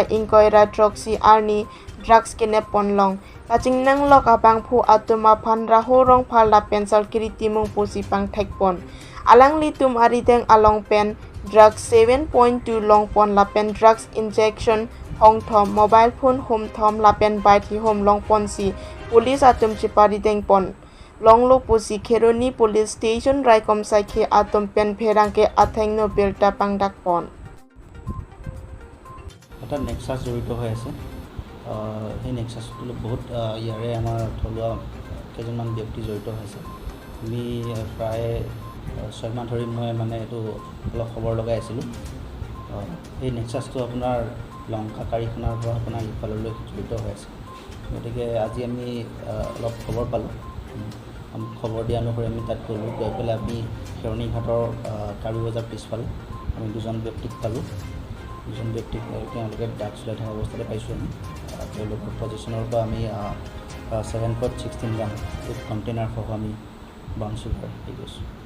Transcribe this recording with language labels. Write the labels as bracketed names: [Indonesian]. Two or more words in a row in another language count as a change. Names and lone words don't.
[Karbi] inkoira troksi arni drugs kenep ponlong kachingnang lok abangphu atum aphan Rahul Rongphar lapen Sarkiri Timung pusi pangthek pon alanglitum arideng along pen drugs 7.2 long pon lapen [English] drugs injection [Karbi] hong thom [English] mobile phone [Karbi] home thom lapen ehum long ponsi police atum Chepa-rideng pon longlo pusi Kheroni Police Station raikom saikhi atum pen Pherangke athengno birta pangdak pon [Assamese] এটা নেক্সাছ জড়িত হৈ আছে সেই নেক্সাছটো বহুত ইয়াৰে আমাৰ থলুৱা কেইজনমান ব্যক্তি জড়িত হৈছে আমি প্ৰায় 6 মাহ ধৰি মই মানে এইটো অলপ খবৰ লগাই আছিলোঁ এই নেক্সাছটো আপোনাৰ লংকা কাৰিখানাৰ পৰা আপোনাৰ ইফাললৈ জড়িত হৈ আছে গতিকে আজি আমি অলপ খবৰ পালোঁ খবৰ দিয়া অনুসৰি আমি তাত গ'লোঁ গৈ পেলাই আমি খেৰণি ঘাটৰ কাৰ্বি বজাৰ পিছফালে আমি দুজন ব্যক্তিক পালোঁ দুজন ব্যক্তিক তেওঁলোকে ড্ৰাগছ চলাই থকা অৱস্থাতে পাইছোঁ আমি তেওঁলোকৰ পজিশ্যনৰ পৰা আমি 7.16 গ্ৰাম কণ্টেইনাৰ সহ আমি বাউন্সি কৰি গৈছোঁ